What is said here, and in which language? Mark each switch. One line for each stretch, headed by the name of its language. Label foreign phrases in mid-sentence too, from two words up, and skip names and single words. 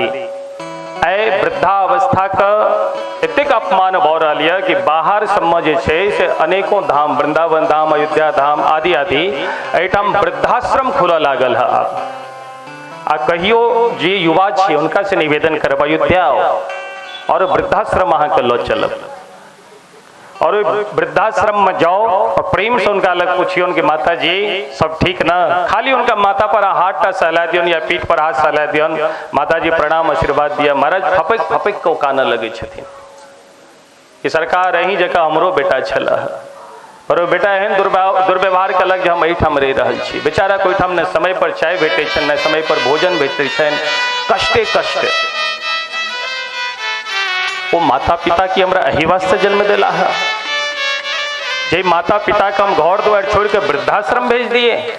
Maithili: आइ वृद्धावस्था के एतेक अपमान भऽ रहल यऽ कि बाहर सबमे जे छै से अनेकों धाम, वृंदावन धाम, अयोध्या धाम आदि आदि एहिठाम वृद्धाश्रम खुलऽ लागल है। आ कहियो जे युवा छी हुनका से निवेदन करब, अयोध्या और वृद्धाश्रम अहाँके लऽ चलब, और वृद्धाश्रम में जाओ और प्रेम से उनका लग पूछियो कि माता जी सब ठीक ना। खाली उनका माथा पर हाथ टा सहला दियन या पीठ पर हाथ सहला दियन, माता जी प्रणाम आशीर्वाद दिया। महाराज फपक फपक को कानऽ लगे छथिन कि सरकार अहीं जकाँ हमरो बेटा छल, पर बेटा एहन दुर्व्यवहार कलक जे हम एहिठाम रहि रहल छी। बेचारा कोई ठाम न समय पर चाय भेटै छनि, न समय पर भोजन भेटै छनि, कष्टे कष्ट। वो माता पिता की हमरा एही वास्ते जन्म दिला है, जे माता पिता के हम घर द्वार छोड़ के वृद्धाश्रम भेज दिए।